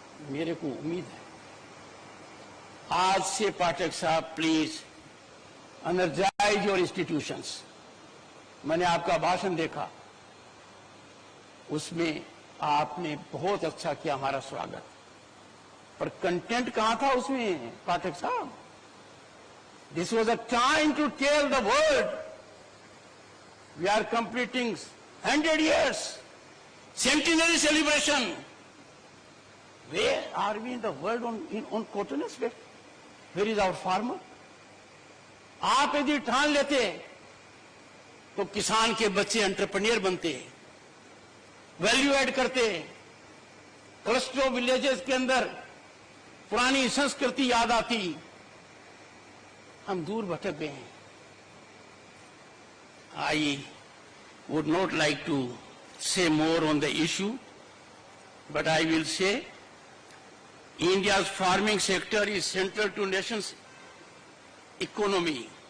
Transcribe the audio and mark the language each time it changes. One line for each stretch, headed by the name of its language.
Hindi: मेरे को उम्मीद है आज से पाठक साहब
English: Please energise your institutions.
Hindi: मैंने आपका भाषण देखा, उसमें आपने बहुत अच्छा किया हमारा स्वागत, पर कंटेंट कहां था उसमें पाठक साहब?
English: This was a time to tell the world we are completing 100 years, centenary celebration. Where are we in the world on cotton aspect? Where is our farmer?
Hindi: आप यदि ठान लेते तो किसान के बच्चे एंटरप्रेन्योर बनते, वैल्यू ऐड करते, क्लस्टर विलेजेस के अंदर पुरानी संस्कृति याद आती। हम दूर भटक गए हैं।
English: I would not like to say more on the issue, but I will say India's farming sector is central to nation's economy.